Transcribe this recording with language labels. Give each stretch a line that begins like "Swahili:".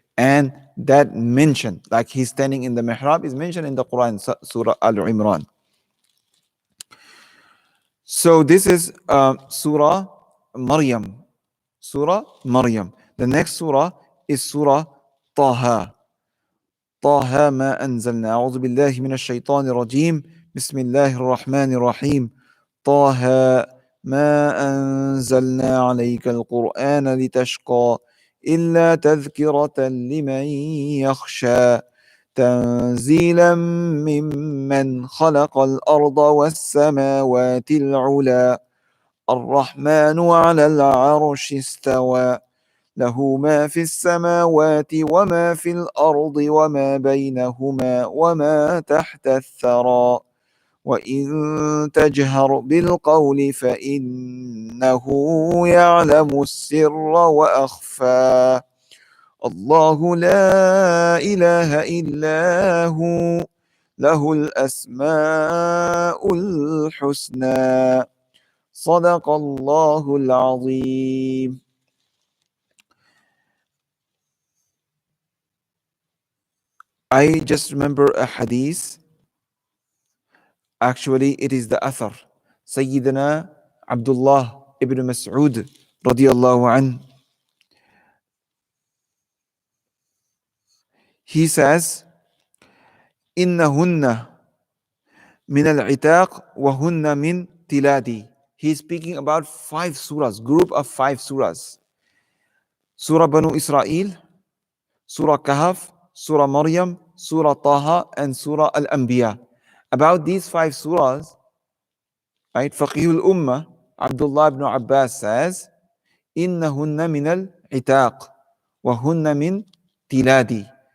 English: And that mention, like he's standing in the mihrab, is mentioned in the Quran, Surah Al-Imran. So this is Surah Maryam. Surah Maryam. The next surah is Surah Taha.
Arabic: طه ما أنزلنا. أعوذ بالله من الشيطان الرجيم. بسم الله الرحمن الرحيم. طه ما أنزلنا عليك القرآن لتشقى إلا تذكرة لمن يخشى تنزيلا ممن خلق الأرض والسماوات العلى الرحمن على العرش استوى له ما في السماوات وما في الأرض وما بينهما وما تحت الثرى وإن تجهر بالقول فإنه يعلم السر وأخفى الله لا إله إلا هو له الأسماء الحسنى صدق الله العظيم.
English: I just remember a hadith. Actually, it is the Athar. Sayyidina Abdullah ibn Mas'ud radiyallahu an. He says,
Arabic: إِنَّهُنَّ مِنَ الْعِتَاقِ وَهُنَّ مِنْ تِلَادِي.
English: He is speaking about 5 surahs, group of 5 surahs. Surah Banu Israel, Surah Kahf, Surah Maryam, Surah Taha, and Surah Al-Anbiya. About these 5 surahs, right, Faqihul Ummah, Abdullah ibn Abbas says,
Arabic: إِنَّهُنَّ مِنَ الْعِتَاقِ وَهُنَّ مِنْ تِلَادِي.